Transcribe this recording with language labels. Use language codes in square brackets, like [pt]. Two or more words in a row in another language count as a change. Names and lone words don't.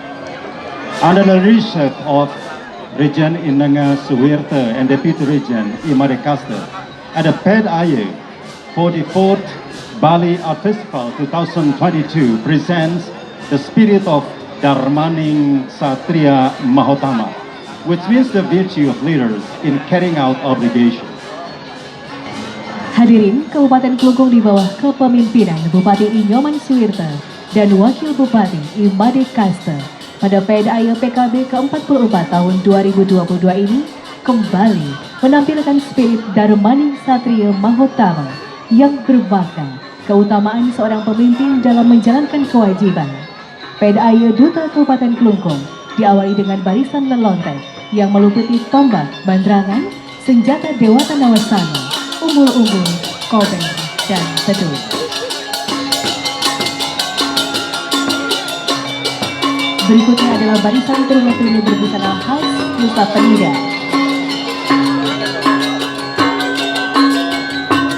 [en] Under the leadership of Regent Inanga Suwirta and Deputy Regent Imade Kaster, at the PDAI 44th Bali Art Festival 2022 presents the spirit of Dharmaning Satria Mahotama, which means the virtue of leaders in carrying out obligations. [id] Hadirin, Kabupaten Kelungkung di bawah kepemimpinan Bupati Inyoman Suwirta dan Wakil Bupati Imade Kaster pada PDAI PKB ke-44 tahun 2022 ini kembali menampilkan spirit Dharmaning Satria Mahotama yang bermakna keutamaan seorang pemimpin dalam menjalankan kewajiban. PDAI Duta Kabupaten Kelungkung diawali dengan barisan lelontek yang meliputi tombak, bandrangan, senjata Dewata Nawasana, umbul-umbul, kobeng, dan teduh. Berikutnya adalah barisan turun-turun berbusana khas Nusa Penida.